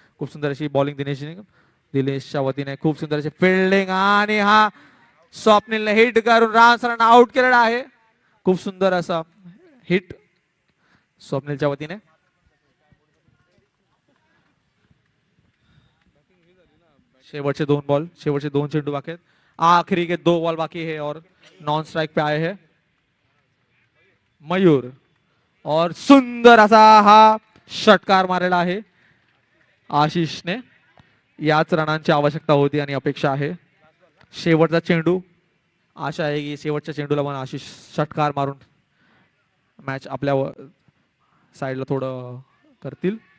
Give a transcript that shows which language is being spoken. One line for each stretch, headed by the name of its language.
Marathi: खूप सुंदर अशी बॉलिंग दिनेशच्या वतीने, खूप सुंदर अशी फिल्डिंग, आणि हा स्वप्नीलने हिट करून राम सरांना आउट केलेला आहे. खूप सुंदर असा हिट स्वप्नीलच्या वतीने. शेवटचे 2 बॉल, शेवटचे 2 चेंडू बाकी आहेत.
Hindi: आखिरी के 2 बॉल बाकी है और नॉन स्ट्राइक पे आए हैं मयूर.
Marathi: और सुंदर असा हा षटकार मारलेला आहे आशिषने. याच रनांची आवश्यकता होती आणि अपेक्षा आहे. शेवटचा चेंडू, आशा आहे की शेवटच्या चेंडूला पण आशिष षटकार मारून मॅच आपल्या साईडला थोडं करतील.